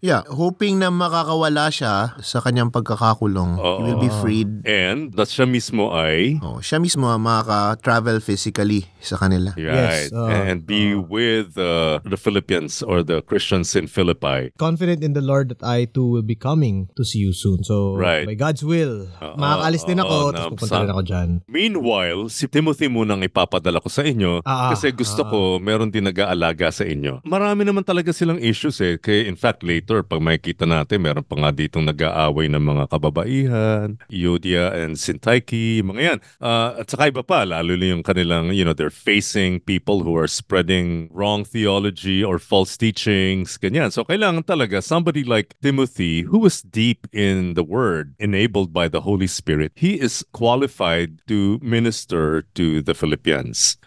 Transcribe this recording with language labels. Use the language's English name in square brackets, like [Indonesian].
[Filipino] Yeah, [English] hoping [Filipino] na makakawala siya sa kanyang pagkakakulong. [English] He will be freed. [Filipino] And that siya mismo ay... siya mismo makaka-travel physically sa kanila. [English] Right. and be with the Philippians or the Christians in Philippi. Confident in the Lord that I too will be coming to see you soon. So, by God's will, [Filipino] makakaalis din ako, tapos pupunta rin ako dyan. Meanwhile, si Timothy munang ipapadala ko sa inyo kasi gusto ko meron din nag-aalaga sa inyo. Marami naman talaga silang issues Kaya [English] in fact, [Filipino] later, pag makikita natin, meron pa nga ditong nag-aaway ng mga kababaihan, Euodia and Syntyche, mga yan. At saka iba pa, lalo na yung kanilang, [English] they're facing people who are spreading wrong theology or false teachings, [Filipino] ganyan. [English] So [Filipino] kailangan talaga [English] somebody like Timothy, who is deep in the Word, enabled by the Holy Spirit. He is qualified to minister to the Philippians.